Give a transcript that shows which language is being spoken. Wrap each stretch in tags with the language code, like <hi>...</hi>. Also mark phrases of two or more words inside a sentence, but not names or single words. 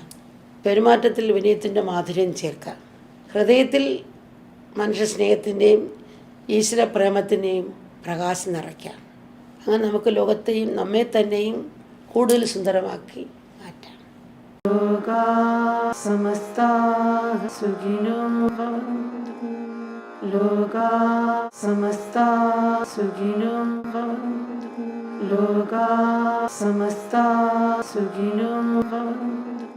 <ml>പെരുമാറ്റത്തിൽ വിനയത്തിൻ്റെ മാധുര്യം ചേർക്കാം. ഹൃദയത്തിൽ മനുഷ്യ സ്നേഹത്തിൻ്റെയും ഈശ്വര പ്രേമത്തിൻ്റെയും പ്രകാശം നിറയ്ക്കാം. അങ്ങനെ നമുക്ക് ലോകത്തെയും നമ്മെ തന്നെയും കൂടുതൽ സുന്ദരമാക്കി മാറ്റാം.</ml> <sa>ലോകാ സമസ്താഃ സുഖിനോ ഭവന്തു. ലോകാ സമസ്താഃ സുഖിനോ ഭവന്തു. ലോകാ സമസ്താഃ സുഖിനോ ഭവന്തു.</sa>